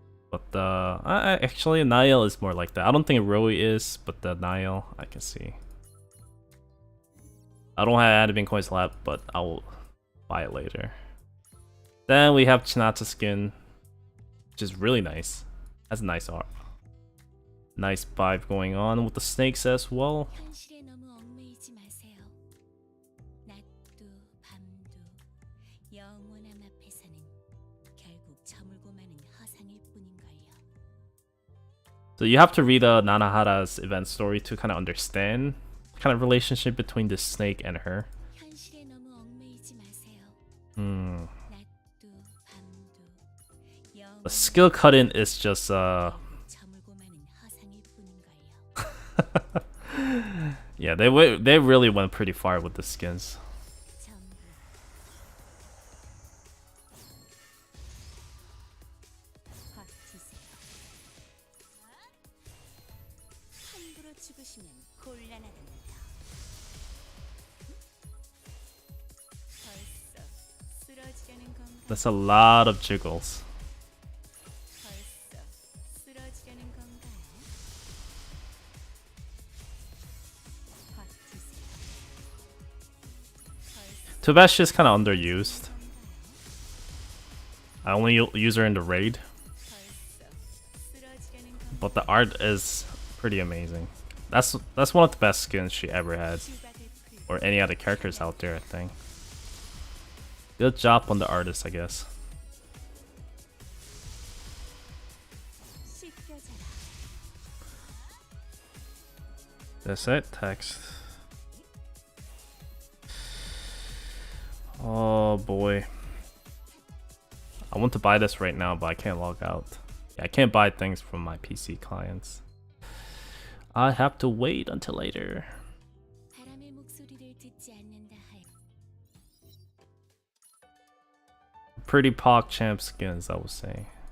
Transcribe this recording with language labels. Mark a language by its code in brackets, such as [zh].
[en] But actually Niall is more like that. I don't think Roi is, but the Niall I can see. I don't have anime coins left, but I will buy it later. Then we have Chinata skin, which is really nice. That's a nice art. Nice vibe going on with the snakes as well. [ko] 현실에 너무 얽매이지 마세요. 낮도 밤도 영원함 앞에서는 결국 저물고 마는 허상일 뿐인걸요. [en] So you have to read Nanahara's event story to kind of understand kind of relationship between the snake and her. [ko] 현실에 너무 얽매이지 마세요. Hmm. 낮도 밤도 [en] The skill cut-in is just [ko] 저물고 마는 허상일 뿐인걸요. [en] yeah, they really went pretty far with the skins. [ko] 전부 버티세요. 함부로 죽으시면 곤란하답니다. 벌써 쓰러지려는 건가? [en] That's a lot of jiggles. [ko] 벌써 쓰러지려는 건가요? 버티세요. 벌써 [en] Too bad she's kind of underused. [ko] 건가요? [en] I only use her in the raid, [ko] 벌써 쓰러지려는 건가요? [en] but the art is pretty amazing. That's one of the best skins she ever had, [ko] 주박을 풀 [en] or any other characters out there, I think. Good job on the artist, I guess. [ko] 씻겨져라. [en] That's it, text. Oh boy. I want to buy this right now, but I can't log out. Yeah, I can't buy things from my PC clients. I have to wait until later. [ko] 바람의 목소리를 듣지 않는다 할 [en] Pretty Pog Champ skins, I would say.